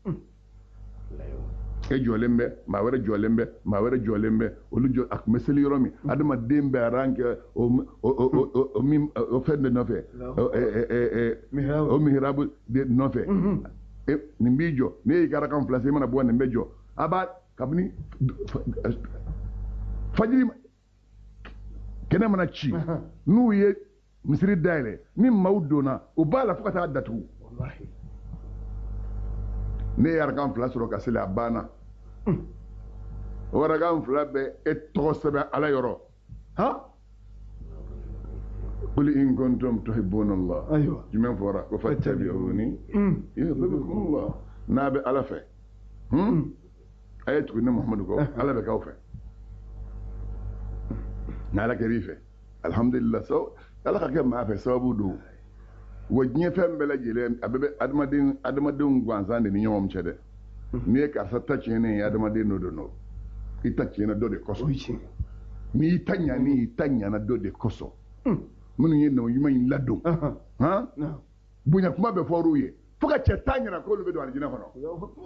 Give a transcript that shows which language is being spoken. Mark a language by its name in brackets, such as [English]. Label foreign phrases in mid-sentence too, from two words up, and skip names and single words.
[Bambara] e jɔlen bɛ maa wɛrɛ jɔlen bɛ maa wɛrɛ jɔlen bɛ olu jɔ a tun bɛ seli yɔrɔ min adamaden bɛ ran kɛ o fɛn de nɔfɛ o mihirabu de nɔfɛ nin b'i jɔ ne y'i ka arakan fila se i mana bɔ nin bɛ jɔ a b'a kabini fajiri kɛnɛ mana ci n'u ye misiri dayɛlɛ ni maaw donna u b'a la fo ka taa datugu ne ye arakan fila sɔrɔ ka seli a banna o arakan fila bɛ e tɔgɔ sɛbɛn ala yɔrɔ ha [Arabic] قل إن كنتم تحبون الله [Bambara] jumɛn fɔra ko [Arabic] فاتبعوني يحببكم الله [Bambara] n'a bɛ ala fɛ a ye tugu ne Muhamadu kɔ ala bɛ k'aw fɛ n'ala kɛr'i fɛ alhamdulillah ala ka kɛ maa fɛ sababu don wa diɲɛ fɛn bɛɛ lajɛlen a bɛɛ bɛ adamadenw gansan de ni ɲɔgɔn cɛ dɛ n'i ye karisa ta tiɲɛnen ye adamaden dɔ don i ta tiɲɛna dɔ de kosɔn n'i y'i ta ɲa n'i ta ɲana dɔ de kosɔn minnu ye naw ɲuman in ladon bonya kuma bɛ fɔr'u ye fo ka cɛ tan ɲɛna k'olu bɛ don alijinɛ kɔnɔ